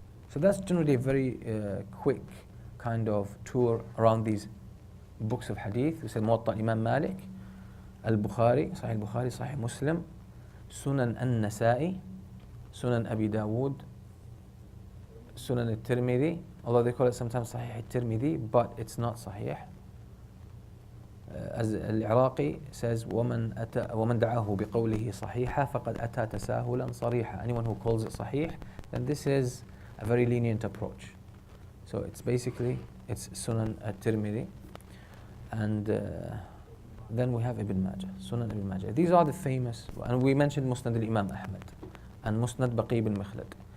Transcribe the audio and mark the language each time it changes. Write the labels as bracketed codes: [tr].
[en] So that's generally a very quick kind of tour around these books of hadith. We said Muwatta Imam Malik, Al-Bukhari, Sahih Muslim, Sunan An-Nasa'i, Sunan Abi Dawood, Sunan Al-Tirmidhi, although they call it sometimes Sahih Al-Tirmidhi, but it's not Sahih. As Al-Iraqi says, [ar] وَمَنْ دَعَاهُ بِقَوْلِهِ صَحِيحًا فَقَدْ أَتَى تَسَاهُلًا صَرِيحًا. [en] Anyone who calls it Sahih, then this is a very lenient approach. So it's basically, it's Sunan Al-Tirmidhi. And then we have Ibn Majah, Sunan Ibn Majah. These are the famous, and we mentioned Musnad al-Imam Ahmad and Musnad Baqi ibn Mikhlad.